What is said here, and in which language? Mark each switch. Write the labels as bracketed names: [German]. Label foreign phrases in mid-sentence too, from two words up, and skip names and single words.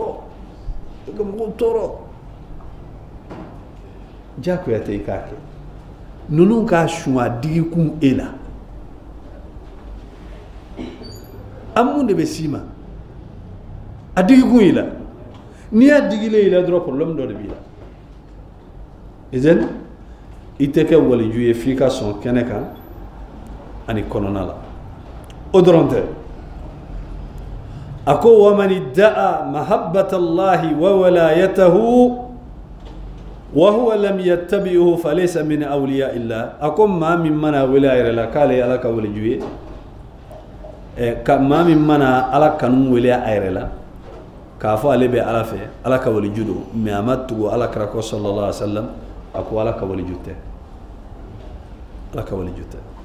[Bambara] tɔɔrɔ diyagoya tɛ i k'a kɛ ninnu k'a sun a digikun e la an mun de bɛ s'i ma a digikun i la n'i y'a digilen i la dɔrɔn problème dɔ de b'i la izɛn i tɛ kɛ waliju ye f'i ka sɔn kɛnɛ kan ani kɔnɔna la o dɔrɔn tɛ a ko [Arabic] ومن ادعى محبة الله وولايته وهو لم يتبعه فليس من أولياء الله [Bambara] a ko maa min mana wele a yɛrɛ la k'ale ye ala ka waliju ye ka maa min mana ala kanu wele a yɛrɛ la k'a fɔ ale bɛ ala fɛ ala ka waliju don mais a ma tugu ala kira kɔ [Arabic] صلى الله عليه وسلم [Bambara] a ko ala ka waliju tɛ ala ka waliju tɛ